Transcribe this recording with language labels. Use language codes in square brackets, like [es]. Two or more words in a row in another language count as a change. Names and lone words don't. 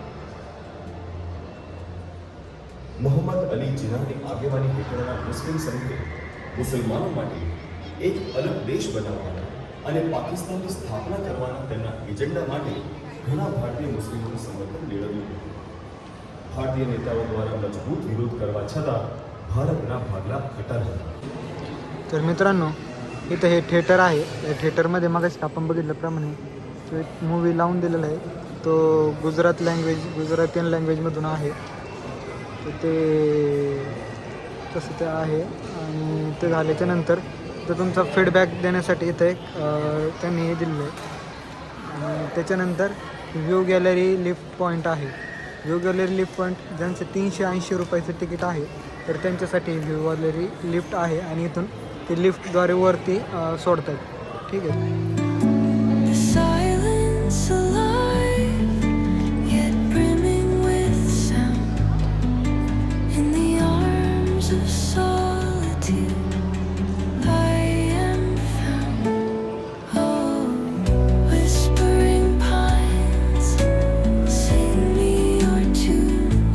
[gu] મોહમ્મદ અલી જીનાની આગેવાની હેઠળના મુસ્લિમ સંઘે મુસલમાનો માટે એક અલગ દેશ બનાવવાના અને પાકિસ્તાનની સ્થાપના કરવાના તેમના એજન્ડા માટે ઘણા ભારતીય મુસ્લિમોનું સમર્થન મેળવ્યું હતું. ભારતીય નેતાઓ દ્વારા મજબૂત વિરોધ કરવા છતાં ભારતના ભાગલા ખટા રહ્યા. [mr] तर मित्रांनो इथं हे थिएटर आहे. या थिएटरमध्ये मगाशी आपण बघितल्याप्रमाणे तो एक मूवी लावून दिलेला आहे. तो गुजरातियन लँग्वेजमधून आहे. तर ते तसं ते आहे. आणि ते झाल्याच्या नंतर तर तुमचा फीडबॅक देण्यासाठी इथं एक त्यांनी हे दिलेलं आहे. आणि त्याच्यानंतर [en] view gallery lift point [mr] आहे. [en] view gallery lift point [mr] ज्यांचं 380 रुपयाचं तिकीट आहे तर त्यांच्यासाठी [en] view gallery lift [mr] आहे आणि इथून ते लिफ्टद्वारे वरती सोडतात. ठीक आहे. [en] The silence alive, yet brimming with sound. In the arms of solitude, I am found. Oh, whispering pines, sing me your tune.